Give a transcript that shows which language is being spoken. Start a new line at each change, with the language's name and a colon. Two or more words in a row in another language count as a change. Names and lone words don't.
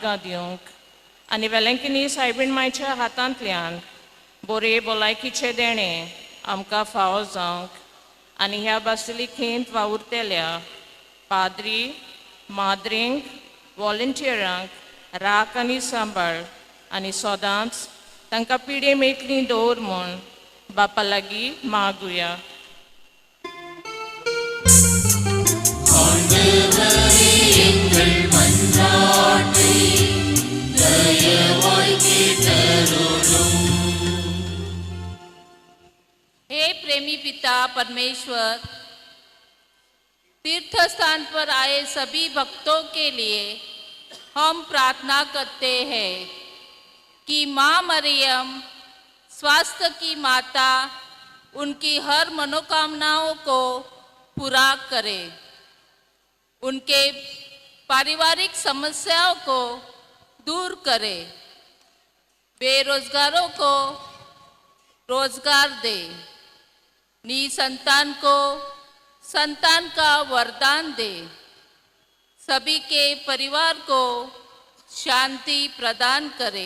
Konkani: आर्गां दिवंक आनी वेलंकनी सायबीण मांयच्या हातांतल्यान बरे भलायकीचे देणे आमकां फावो जावंक आनी ह्या बासिलिकेंत वावुरतेल्या पाद्री माद्रींक वॉलंटियरांक राख आनी सांबाळ आनी सदांच तांकां पिडे मेकळी दवर म्हूण बापा लागीं मागुया.
Hindi: हे प्रेमी पिता परमेश्वर, तीर्थ स्थान पर आए सभी भक्तों के लिए हम प्रार्थना करते हैं कि माँ मरियम स्वास्थ्य की माता उनकी हर मनोकामनाओं को पूरा करे, उनके पारिवारिक समस्याओं को दूर करे, बेरोजगारों को रोजगार दे, निसंतान को संतान का वरदान दे, सभी के परिवार को शांति प्रदान करे।